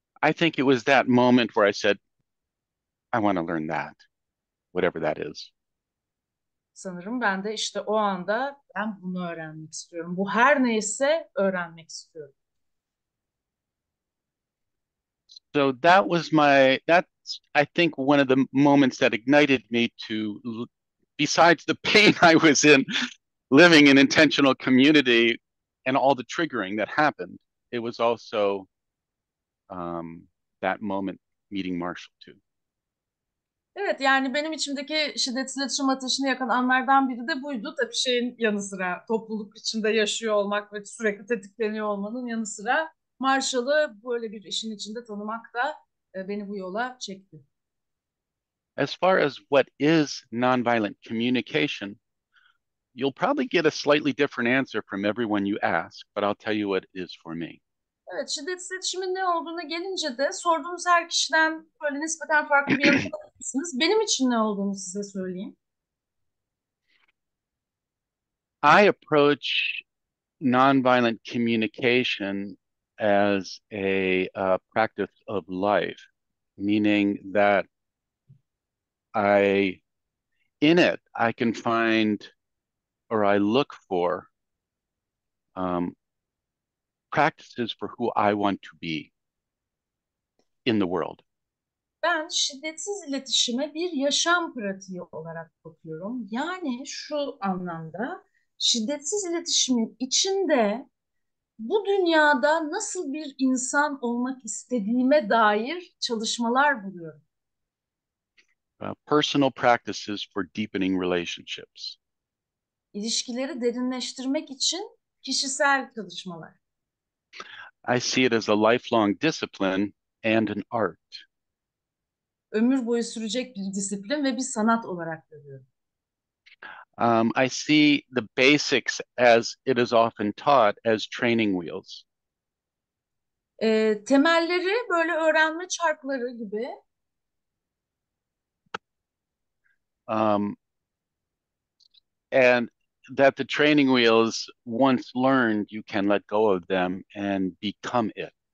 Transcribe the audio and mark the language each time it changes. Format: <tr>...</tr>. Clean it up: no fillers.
<en>I think it was that moment where I said, I want to learn that, whatever that is.</en> <tr>Sanırım ben de işte o anda ben bunu öğrenmek istiyorum. Bu her neyse öğrenmek istiyorum.</tr> <en>So that's, I think, one of the moments that ignited me to, besides the pain I was in, living in intentional community and all the triggering that happened, it was also that moment meeting Marshall too.</en> <tr>Evet, yani benim içimdeki şiddetsiz iletişim ateşini yakan anlardan biri de buydu. Tabii şeyin yanı sıra topluluk içinde yaşıyor olmak ve sürekli tetikleniyor olmanın yanı sıra Marshall'ı böyle bir işin içinde tanımak da beni bu yola çekti.</tr> <en>As far as what is nonviolent communication, you'll probably get a slightly different answer from everyone you ask, but I'll tell you what it is for me.</en> <tr>Evet, şiddetsiz iletişimin ne olduğuna gelince de sorduğunuz her kişiden böyle nispeten farklı bir yanıt alabilirsiniz. Benim için ne olduğunu size söyleyeyim.</tr> <en>I approach nonviolent communication as a practice of life, meaning that in it, I can find or I look for practices for who I want to be in the world.</en> <tr>Ben şiddetsiz iletişime bir yaşam pratiği olarak bakıyorum. Yani şu anlamda şiddetsiz iletişimin içinde bu dünyada nasıl bir insan olmak istediğime dair çalışmalar buluyorum.</tr> <en>Personal practices for deepening relationships.</en> <tr>İlişkileri derinleştirmek için kişisel çalışmalar.</tr> <en>I see it as a lifelong discipline and an art.</en> <tr>Ömür boyu sürecek bir disiplin ve bir sanat olarak görüyorum.</tr> <en>I see the basics as it is often taught as training wheels.</en> <tr>Temelleri böyle öğrenme çarkları gibi.</tr> <en>And that the training wheels, once learned, you can let go of them and become it.</en>